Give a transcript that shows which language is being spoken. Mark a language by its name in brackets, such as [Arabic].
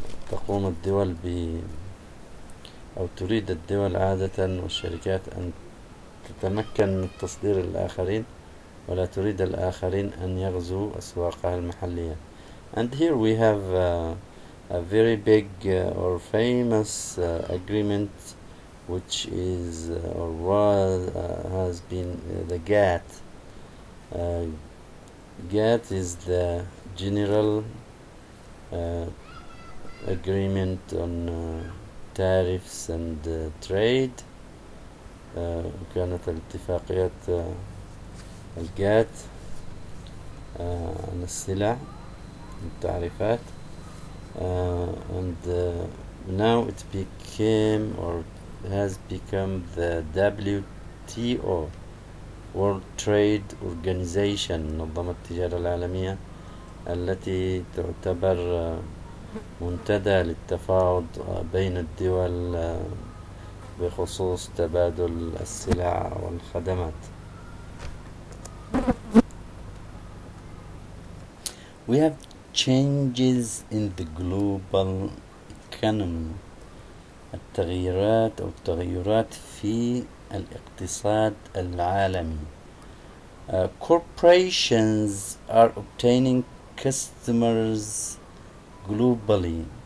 [Arabic] تقوم الدول أو تريد الدول عادة والشركات أن تتمكن من تصدير الآخرين، ولا تريد الآخرين أن يغزوا أسواقها المحلية. [English] And here we have a very big or famous agreement, which is or was has been the GATT. GATT is the General Agreement on tariffs and trade. [Arabic] كانت الاتفاقية الجات عن السلع والتعريفات، [English] and now it became or has become the WTO, World Trade Organization، [Arabic] منظمة التجارة العالمية، التي تعتبر منتدى للتفاوض بين الدول بخصوص تبادل السلع والخدمات. [English] We have changes in the global economy، [Arabic] التغيرات أو التغيرات في الاقتصاد العالمي. [English] Corporations are obtaining customers globally.